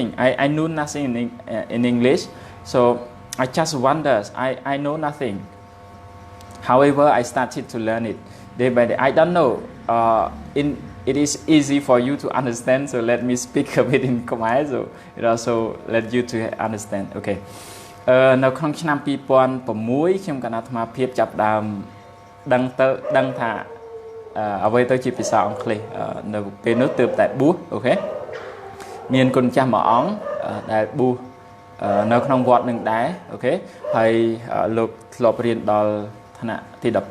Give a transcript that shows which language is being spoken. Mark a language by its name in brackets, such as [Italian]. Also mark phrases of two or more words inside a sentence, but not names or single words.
[English] I knew nothing in English. So I just wondered. I know nothing. However, I started to learn it day by day. I don't know. It is easy for you to understand. So let me speak a bit in Khmer. So it also let you to understand. Okay. [Khmer] នៅក្នុងឆ្នាំ2006ខ្ញុំកណាអាត្មាភាពចាប់ដើមដឹងថាអ្វីទៅជាភាសាអង់គ្លេសនៅពេលនោះទើបតែបួសអូខេមានគុណចាស់មួយអង្គដែលបួសនៅក្នុងវត្តនឹងដែរអូខេហើយលោកធ្លាប់រៀនដល់ថ្នាក់ទី